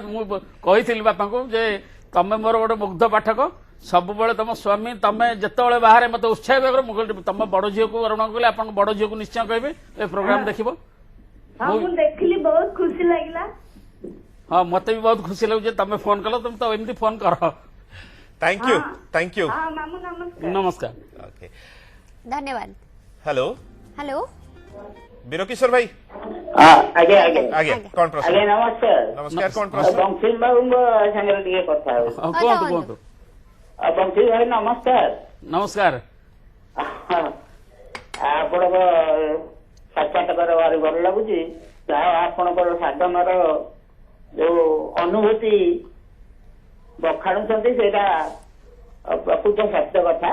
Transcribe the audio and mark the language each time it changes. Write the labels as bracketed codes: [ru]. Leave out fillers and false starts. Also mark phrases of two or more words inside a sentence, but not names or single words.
[or] ମୁଁ କହିଥିଲି ବାପାଙ୍କୁ ଯେ ତମେ ମୋର ଗୋଟେ ମୁଗ୍ଧ ପାଠକ, ସବୁବେଳେ ତମ ସ୍ୱାମୀ ତମେ ଯେତେବେଳେ ବାହାରେ ମତେ ଉତ୍ସାହିତ କର। ମୁଁ କହିଲି ତମ ବଡ ଝିଅକୁ ଅରୁଣ କହିଲେ ଆପଣଙ୍କ ବଡ ଝିଅକୁ ନିଶ୍ଚୟ କହିବେ ଏ ପ୍ରୋଗ୍ରାମ ଦେଖିବ। ହଁ ମୁଁ ଦେଖିଲି, ବହୁତ ଖୁସି ଲାଗିଲା। ହଁ ମତେ ବି ବହୁତ ଖୁସି ଲାଗୁଛି ତମେ ଫୋନ କଲ, ତମେ ତ ଏମିତି ଫୋନ କର। [en] thank you thank you [or] ହଁ ମାମୁ ନମସ୍କାର। ନମସ୍କାର। [en] ओके [or] ଧନ୍ୟବାଦ। [hi] हेलो [or] ହ୍ୟାଲୋ [hi] बीरकिशोर भाई [or] ଆଜ୍ଞା ଆଜ୍ଞା [hi] आगे कौन प्रश्न [or] ଆଜ୍ଞା ନମସ୍କାର। [hi] नमस्कार कौन प्रश्न [or] ବଂଶୀ ବାବୁଙ୍କ ସାଙ୍ଗରେ ଟିକେ କଥା ହଉ। ହଁ, କୁହନ୍ତୁ କୁହନ୍ତୁ। ବଂଶୀ ଭାଇ ନମସ୍କାର। ନମସ୍କାର। ଆପଣଙ୍କ ସାକ୍ଷାତକାର ଭାରି ଭଲ ଲାଗୁଛି। ଯାହା ଆପଣଙ୍କର ସାଧନର ଯୋଉ ଅନୁଭୂତି ବଖାଣୁଛନ୍ତି ସେଇଟା ପ୍ରକୃତ ସତ୍ୟ କଥା।